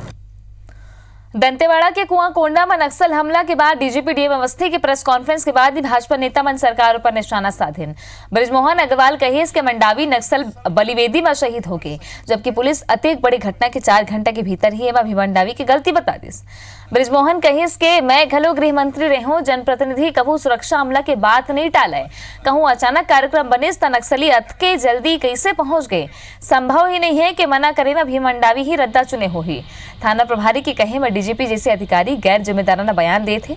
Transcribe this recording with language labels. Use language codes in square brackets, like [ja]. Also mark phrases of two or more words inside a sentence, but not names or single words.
[hne] दंतेवाड़ा के कुआंकोंडा में नक्सल हमला के बाद डीजीपी डीएम अवस्थी की प्रेस कॉन्फ्रेंस के बाद ही भाजपा नेता मन सरकार पर निशाना साधेन। ब्रिजमोहन अग्रवाल कहे इसके मंडावी नक्सल बलिवेदी में शहीद हो गए, जबकि पुलिस अतिक बड़ी घटना के 4 घंटे के भीतर ही एवं मंडावी की गलती बता दी। ब्रिजमोहन कहिस के मैं घलो गृह मंत्री रहूं, जनप्रतिनिधि कहूं सुरक्षा हमला के बात नहीं टाले, कहूं अचानक कार्यक्रम बनिस त नक्सली अतके जल्दी कैसे पहुंच गए, संभव ही नहीं है कि मना करे में भी मंडावी ही रद्दा चुने हो ही। थाना प्रभारी की कहे में डीजीपी जैसे अधिकारी गैर जिम्मेदाराना बयान दे थे।